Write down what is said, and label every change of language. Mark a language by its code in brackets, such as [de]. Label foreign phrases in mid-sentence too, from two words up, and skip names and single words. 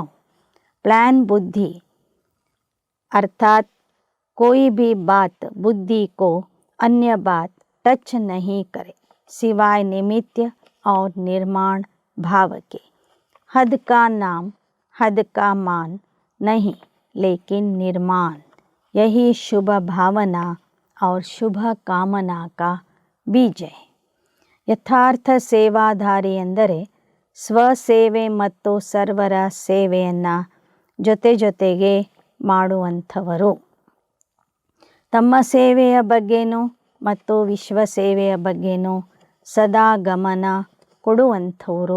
[hi] प्लान बुद्धि अर्थात कोई भी बात बुद्धि को अन्य बात टच नहीं करे सिवाय निमित्त और निर्माण भाव के. हद का नाम हद का मान नहीं लेकिन निर्माण, यही शुभ भावना और शुभ कामना का बीज है. [kn] ಯಥಾರ್ಥ ಸೇವಾಧಾರಿ ಎಂದರೆ ಸ್ವಸೇವೆ ಮತ್ತು ಸರ್ವರ ಸೇವೆಯನ್ನು ಜೊತೆಗೆ ಮಾಡುವಂಥವರು. ತಮ್ಮ ಸೇವೆಯ ಬಗ್ಗೆನೂ ಮತ್ತು ವಿಶ್ವ ಸೇವೆಯ ಬಗ್ಗೆನೂ ಸದಾ ಗಮನ ಕೊಡುವಂಥವರು.